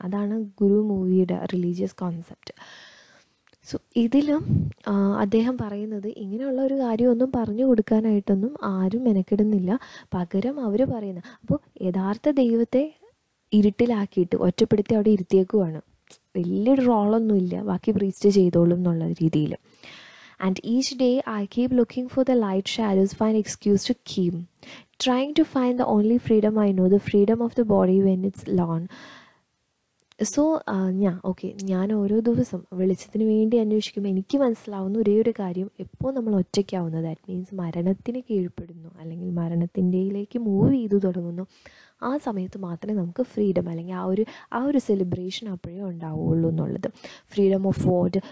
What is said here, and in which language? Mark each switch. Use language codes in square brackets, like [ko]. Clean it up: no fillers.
[ml] അതാണ് ഗുരു മൂവിയുടെ religious concept. So ഇതിലും അദ്ദേഹം പറയുന്നത് ഇങ്ങനെയുള്ള ഒരു കാര്യമൊന്നും പറഞ്ഞു കൊടുക്കാനായിട്ടൊന്നും ആരും മെനക്കെടുന്നില്ല. പകരം അവർ പറയുന്നത്, അപ്പോൾ യഥാർത്ഥ ദൈവത്തെ ഇരുട്ടിലാക്കിയിട്ട് ഒറ്റപ്പെടുത്തി അവിടെ ഇരുത്തിയേക്കുവാണ്. വലിയൊരു റോളൊന്നുമില്ല, ബാക്കി പ്രീസ്റ്റ് ചെയ്തോളും എന്നുള്ള രീതിയിൽ. [en] And each day I keep looking for the light shadows, find excuse to keep trying to find the only freedom I know, the freedom of the body when it's alone. [ml] So ഞാൻ ഓരോ ദിവസം വെളിച്ചത്തിന് വേണ്ടി അന്വേഷിക്കുമ്പോൾ എനിക്ക് മനസ്സിലാവുന്ന ഒരേ ഒരു കാര്യം, എപ്പോൾ നമ്മൾ ഒറ്റയ്ക്കാവുന്നു, ദാറ്റ് മീൻസ് മരണത്തിന് കീഴ്പ്പെടുന്നു അല്ലെങ്കിൽ മരണത്തിൻ്റെയിലേക്ക് മൂവ് ചെയ്തു തുടങ്ങുന്നു, ആ സമയത്ത് മാത്രമേ നമുക്ക് ഫ്രീഡം അല്ലെങ്കിൽ ആ ഒരു സെലിബ്രേഷൻ അപ്പോഴേ ഉണ്ടാവുള്ളൂ എന്നുള്ളത്. Freedom of what?